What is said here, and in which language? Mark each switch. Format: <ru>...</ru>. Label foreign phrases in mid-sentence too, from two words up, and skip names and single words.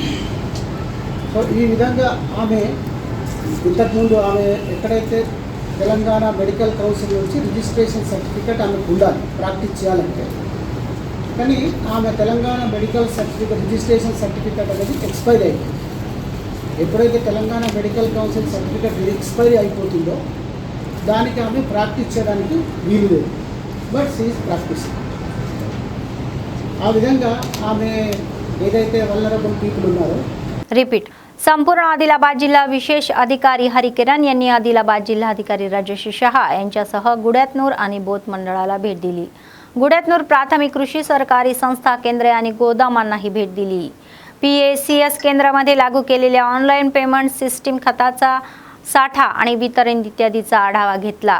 <te>సో ఈ విధంగా ఆమె ఇంతకుముందు ఆమె ఎక్కడైతే తెలంగాణ</te> <en>medical council</en> <te>నుంచి</te> <en>registration certificate</en> <te>ఆమెకు ఉండాలి ప్రాక్టీస్ చేయాలంటే, కానీ ఆమె తెలంగాణ</te> <en>medical certificate registration certificate</en> <te>అనేది ఎక్స్పైర్ అయింది. ఎప్పుడైతే తెలంగాణ</te> <en>medical council certificate expiry</en> <te>అయిపోతుందో దానికి ఆమె ప్రాక్టీస్ చేయడానికి వీలు లేదు.</te> <en>but she's practice.</en> <te>ఆ విధంగా आम्ही ఏదైతే</te> <en>vulnerable people</en> <te>ఉన్నారో</te> <mr>रिपीट संपूर्ण आदिलाबाद जिल्हा विशेष अधिकारी हरिकिरण यांनी आदिलाबाद जिल्हाधिकारी राजेश शहा यांच्यासह गुड्यातनूर आणि बोत मंडळाला भेट दिली. गुड्यातनूर प्राथमिक कृषी सहकारी संस्था केंद्रे आणि गोदामांनाही भेट दिली. PACS केंद्रामध्ये लागू केलेल्या</mr> <en>online payment system</en> <mr>खताचा साठा आणि वितरण इत्यादीचा आढावा घेतला.</mr>